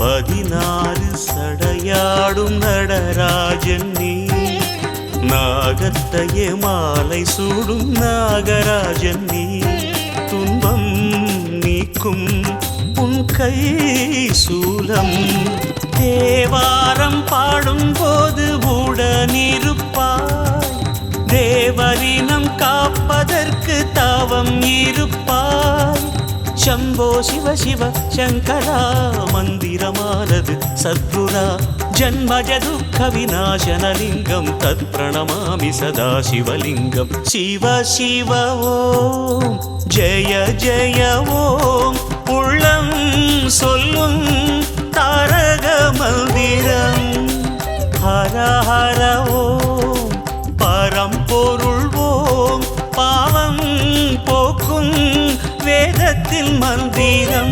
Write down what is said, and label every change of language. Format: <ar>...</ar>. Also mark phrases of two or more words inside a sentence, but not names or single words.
<ta>16 சடையாடும் நடராஜன் நீ, நாகத்தையே மாலை சூடும் நாகராஜன் நீ, துன்பம் நீக்கும் உன் கை சூலம், தேவாரம் பாடும் போது உடனிருப்பாய், தேவரினம் காப்பதற்கு தாவம் இருப்பாய்.</ta> <sa>शम्भो शिव शिव शङ्करा मन्दिरमानद् सद्गुरा जन्मज दुःखविनाशनलिङ्गं तत्प्रणमामि सदा शिवलिङ्गं. शिव शिव ॐ जय जय ॐ</sa> <ta>உள்ளம் சொல்லும் தாரக மந்திரம்.</ta> <sa>हर हर ओम्</sa> <ta>பரம்பொருள் ஓம் பாவம் போக்கும் வேதத்தில் மந்திரம்.</ta>